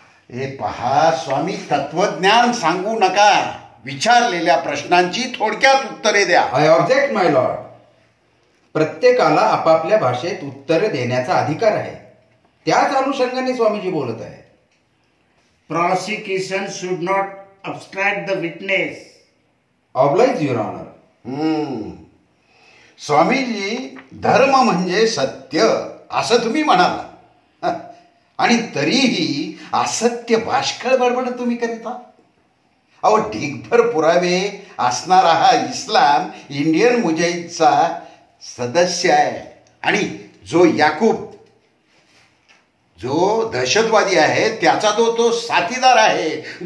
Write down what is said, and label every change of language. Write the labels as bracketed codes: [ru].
[mr] हे पहा स्वामी, तत्वज्ञान सांगू नका, विचारलेल्या प्रश्नांची थोडक्यात उत्तरे द्या. [en] I object my lord. [mr] प्रत्येकाला आपापल्या भाषेत उत्तर देण्याचा अधिकार आहे. त्याच अनुषंगाने स्वामीजी बोलत आहे. [en] Prosecution should not obstruct the witness. Oblige your honour. [mr] Swamiji, धर्म म्हणजे सत्य असं तुम्ही म्हणाला आणि तरीही असत्य बाष्कळ बडबड तुम्ही करता. अहो, ढीगभर पुरावे असणारा हा इस्लाम इंडियन मुजाहिदचा सदस्य आहे आणि जो याकूब, जो दहशतवादी आहे, त्याचा तो साथीदार आहे.